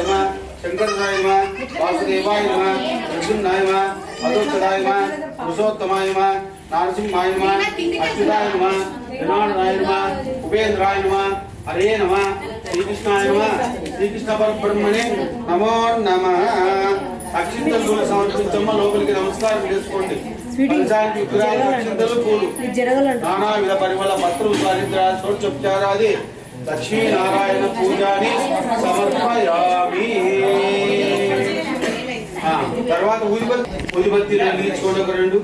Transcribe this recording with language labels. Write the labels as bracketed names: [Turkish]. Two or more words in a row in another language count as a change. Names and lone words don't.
[Sanskrit] नमः शंकराय नमः वासुदेवाय नमः अर्जुनाय नमः अदोक्षदाय नमः पुरुषोत्तमाय नमः नारसिंहाय नमः अच्युताय नमः जनार्दनाय नमः उपेंद्राय नमः हरे नमः श्रीकृष्णाय नमः श्रीकृष्ण परब्रह्मणे नमो नमः [Telugu] అక్షింతలు సమర్పించమ్మ లోపలికి నమస్కారం చేసుకోండి పంచానికి విగ్రహాలు అక్షింతలు పూలు నానా విధ పరిమళ పత్రులు చారిత్రాలు చోట్చోపచారాది లక్ష్మీనారాయణ [Sanskrit] పూజాని సమర్పయామి [Telugu] తర్వాత ఊదిబత్తి వెలిగించుకోండి ఒక రెండు